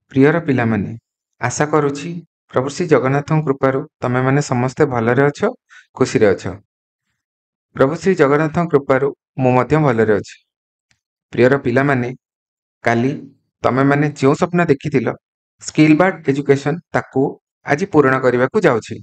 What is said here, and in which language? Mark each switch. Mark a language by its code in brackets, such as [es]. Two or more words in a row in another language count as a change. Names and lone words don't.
[or] ପ୍ରିୟର ପିଲାମାନେ ଆଶା କରୁଛି ପ୍ରଭୁ ଶ୍ରୀ ଜଗନ୍ନାଥଙ୍କ କୃପାରୁ ତମେମାନେ ସମସ୍ତେ ଭଲରେ ଅଛ, ଖୁସିରେ ଅଛ। ପ୍ରଭୁ ଶ୍ରୀ ଜଗନ୍ନାଥଙ୍କ କୃପାରୁ ମୁଁ ମଧ୍ୟ ଭଲରେ ଅଛି। ପ୍ରିୟର ପିଲାମାନେ, କାଲି ତମେମାନେ ଯେଉଁ ସ୍ୱପ୍ନ ଦେଖିଥିଲ [en] skill bard education [or] ତାକୁ ଆଜି ପୂରଣ କରିବାକୁ ଯାଉଛି।